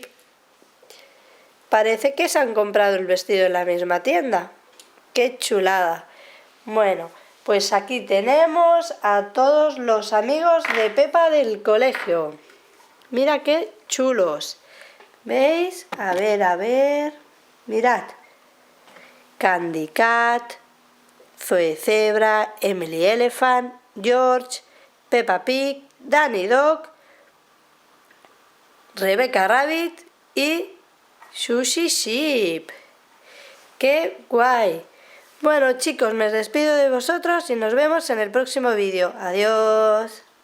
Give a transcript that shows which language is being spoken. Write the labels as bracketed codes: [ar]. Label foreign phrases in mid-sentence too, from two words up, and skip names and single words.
[es] Parece que se han comprado el vestido en la misma tienda. ¡Qué chulada! Bueno, pues aquí tenemos a todos los amigos de Pepa del colegio. Mira qué chulos. ¿Veis? A ver. Mirad. Candy Cat, Zoe Zebra, Emily Elephant, George, Peppa Pig, Danny Dog, Rebecca Rabbit y Sushi Sheep. ¡Qué guay! Bueno chicos, me despido de vosotros y nos vemos en el próximo vídeo. Adiós.